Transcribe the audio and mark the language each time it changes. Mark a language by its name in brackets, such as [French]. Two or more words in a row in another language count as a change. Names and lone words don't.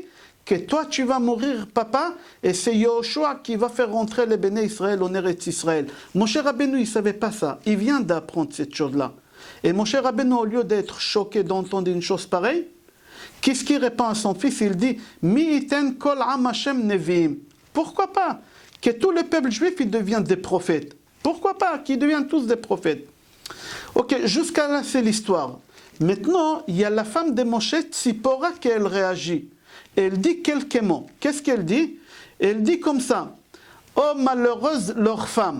[French] Que toi, tu vas mourir, papa, et c'est Yoshua qui va faire rentrer les [Hebrew] בני ישראל [French] en Eretz Israël. Moshe Rabbeinu, il ne savait pas ça. Il vient d'apprendre cette chose-là. Et Moshe Rabbeinu, au lieu d'être choqué d'entendre une chose pareille, qu'est-ce qu'il répond à son fils? Il dit, [Hebrew] מי יתן כל עם השם נביאים. [French] Pourquoi pas que tout le peuple juif il devienne des prophètes? Pourquoi pas qu'ils deviennent tous des prophètes? Ok, jusqu'à là c'est l'histoire. Maintenant, il y a la femme de Moshe, Tzipora, qui elle réagit. Elle dit quelques mots. Qu'est-ce qu'elle dit? Elle dit comme ça, oh malheureuses leurs femmes.